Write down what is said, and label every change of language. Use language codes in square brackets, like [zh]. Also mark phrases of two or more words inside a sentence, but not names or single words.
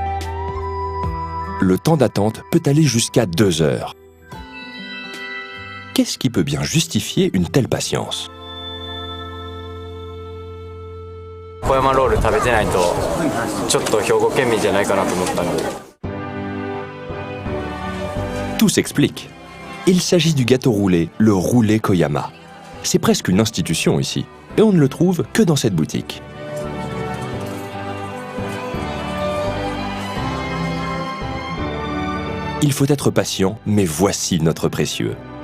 [fr] Le temps d'attente peut aller jusqu'à 2 heures. Qu'est-ce qui peut bien justifier une telle patience? [ja] 小山ロール食べてないとちょっと兵庫県民じゃないかなと思ったので。 [fr] Tout s'explique. Il s'agit du gâteau roulé, le roulé Koyama. C'est presque une institution ici, et on ne le trouve que dans cette boutique. Il faut être patient, mais voici notre précieux.